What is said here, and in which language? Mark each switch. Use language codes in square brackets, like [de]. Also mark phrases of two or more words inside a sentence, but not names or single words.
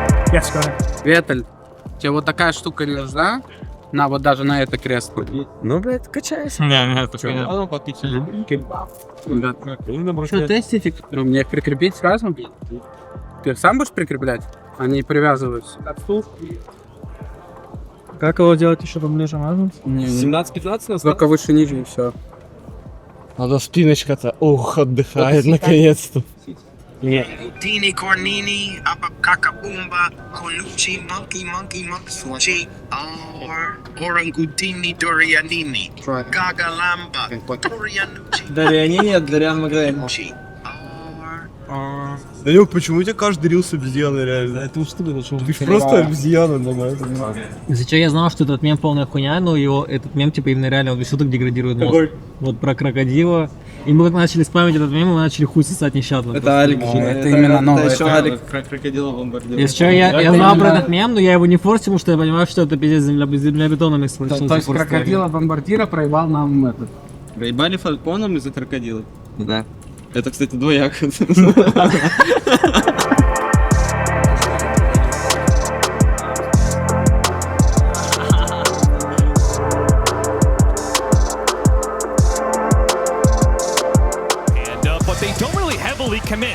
[en] Yes, go ahead. [ru] Ветель, тебе вот такая штука не нужна? На, вот даже на это кресло. Ну, блядь, качайся. Не, только нет. Что, тестите? Мне их прикрепить сразу? Ты сам будешь прикреплять? Они привязываются. Как его делать еще поближе, можно? 17-15 нас? Только выше ниже и все. А то спиночка-то, ух, отдыхает наконец-то. Dini Cornini, Abakakabumba, Colucci, Monkey, Sushi, Orangutini, Dorianini, Gagalamba, Dorianucci, Дарианини от Дариан Магрейн. Данек, почему у тебя каждый рил с обезьяной реально? Это уж ты ж просто обезьяна, давай. Из-за чего я знал, что этот мем полная хуйня, но его, этот мем, типа, именно реально, он весь так деградирует мозг. Вот про крокодила. И мы как начали спамить этот мем, мы начали хуй сосать нещадно. Это Алик. Это именно новое. Это еще Алик крокодила бомбардир. Если что, я знал про этот мем, но я его не форсил, потому что я понимаю, что это пиздец землебетонным эксплуатацией. То есть крокодила бомбардира проебал нам этот. Проебали фальконом из-за крокодила? Да. Это, кстати, двояко. [en] But they don't really heavily commit.